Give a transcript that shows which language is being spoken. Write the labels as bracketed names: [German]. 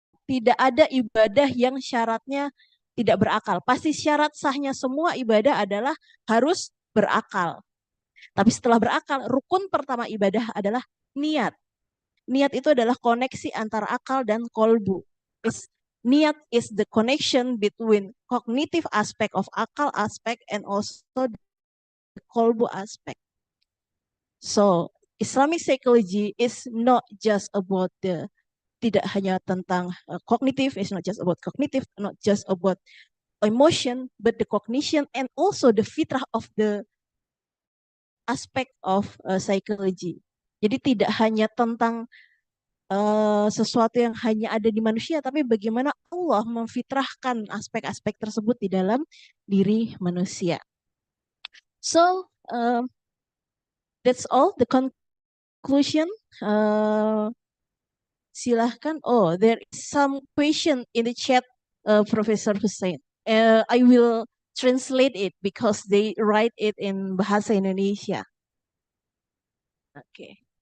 [Indonesian] Tidak ada ibadah yang syaratnya tidak berakal. Pasti syarat sahnya semua ibadah adalah harus berakal. Tapi setelah berakal, rukun pertama ibadah adalah niat. Niat itu adalah koneksi antara akal dan kolbu. [English] Niat is the connection between cognitive aspect of akal aspect and also the kolbu aspect. So, Islamic psychology is not just about [Indonesian] tidak hanya tentang kognitif, [English] it's not just about cognitive, not just about emotion, but the cognition and also the fitrah of the aspect of psychology. [Indonesian] Jadi tidak hanya tentang sesuatu yang hanya ada di manusia, tapi bagaimana Allah memfitrahkan aspek-aspek tersebut di dalam diri manusia. [English] So, that's all the conclusion. [Indonesian] Silahkan. [English] Oh, there is some question in the chat, Professor Hussein. I will translate it because they write it in Bahasa Indonesia. Okay.